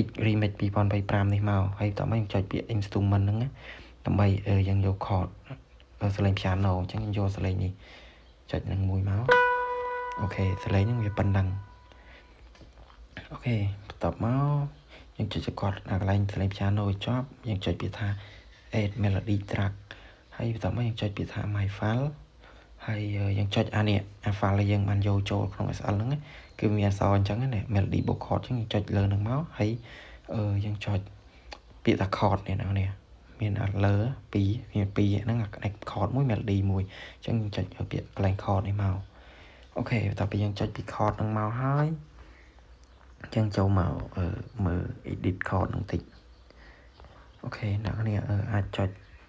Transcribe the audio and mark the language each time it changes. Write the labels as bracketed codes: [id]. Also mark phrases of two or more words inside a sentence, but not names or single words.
[km] remix 2025នេះមកហើយបន្ទាប់មកយើងចុចពាក្យ instrument ហ្នឹងដើម្បីយើងយក chord សលេង piano អញ្ចឹងយើងយកសលេងនេះចុចនឹងមួយមកអូខេសលេងហ្នឹងវាប៉ុ ណ្ណឹងអូខេបន្ទាប់មកយើងចុចកន្លែងសលេង piano ចប់យើងចុចពាក្យថា [en] add melody track [km] ហើយបន្ទាប់មកយើងចុចពាក្យថា my file ហើយយើងចុចអានេះ file ដែលយើងបានយកចូលក្នុង SL ហ្នឹងគឺមានអក្សរអញ្ចឹងណា [en] melody book chord [km] អញ្ចឹងយើងចុចលើហ្នឹងមកហើយយើងចុចពាក្យថា chord នេះមានលើ2មាន2ហ្នឹង chord មួយ melody មួយអញ្ចឹងយើងចុចពាក្យកន្លែង chord នេះមកអូខេបន្ទាប់ពីយើងចុចពី chord ហ្នឹងមកហើយអញ្ចឹងចូលមកមើល [en] edit chord [km] ហ្នឹងតិចអូខេអ្នកគ្នាអាចចុច